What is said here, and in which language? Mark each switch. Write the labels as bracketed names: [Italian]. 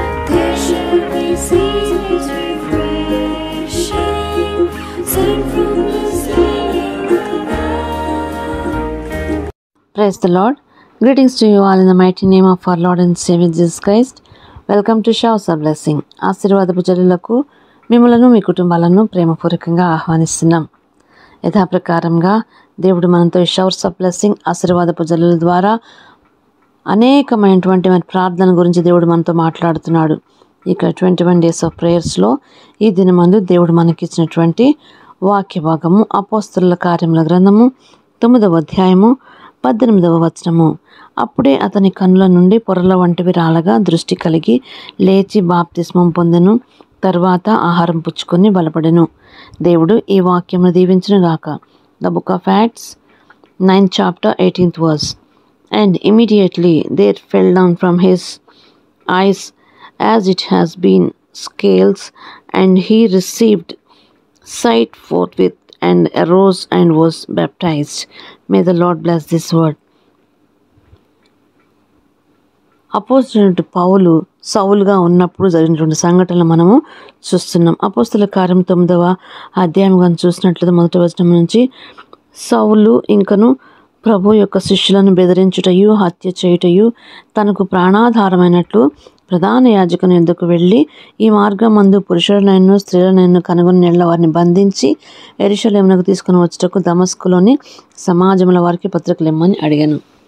[English] There shall be seasons refreshing, sent from the ceiling above. Praise the Lord. Greetings to you all in the mighty name of our Lord and Savior Jesus Christ. Welcome to Showers of Blessing. [Telugu] ఆశీర్వాదపు జల్లులకు మిమ్మలను మీ కుటుంబాలను ప్రేమపూర్వకంగా ఆహ్వానిస్తున్నాం. యథాప్రకారంగా దేవుడు మనతో showers of blessing ఆశీర్వాదపు జల్లుల ద్వారా అనేకమైనటువంటి మన ప్రార్థన గురించి దేవుడు మనతో మాట్లాడుతున్నాడు. ఇక 21 డేస్ ఆఫ్ ప్రేయర్స్లో ఈ దినమందు దేవుడు మనకిచ్చినటువంటి వాక్య భాగము అపోస్తలుల కార్యముల గ్రంథము 9వ అధ్యాయము 18వ వచనము. అప్పుడే అతని కన్నుల నుండి పొరల వంటివి రాలగా దృష్టి కలిగి లేచి బాప్తిస్మం పొందెను. తర్వాత ఆహారం పుచ్చుకొని బలపడెను. దేవుడు ఈ వాక్యమును దీవించునుగాక. [English] The book of Acts 9th chapter 18th verse. And immediately there fell down from his eyes as it has been scales, and he received sight forthwith and arose and was baptized. May the Lord bless this word. [Telugu] అపోస్తలుడు పౌలు సౌలుగా ఉన్నప్పుడు జరిగినటువంటి సంఘటనలు మనము చూస్తున్నాం. అపోస్తల కార్యం 9వ అధ్యాయం కానీ చూసినట్లయితే 1వ వచనం నుంచి సౌలు ఇంకను ప్రభు యొక్క శిష్యులను బెదిరించుటయు హత్య చేయుటయు తనకు ప్రాణాధారమైనట్లు ప్రధాన యాజకుని యొద్దకు వెళ్ళి ఈ మార్గమందు పురుషులనైనా స్త్రీలనైనా కనుగొని నెల వారిని బంధించి యెరూషలేమునకు తీసుకుని వచ్చుటకు దమస్కులోని సమాజముల వారికి పత్రికలు ఇమ్మని అడిగాను.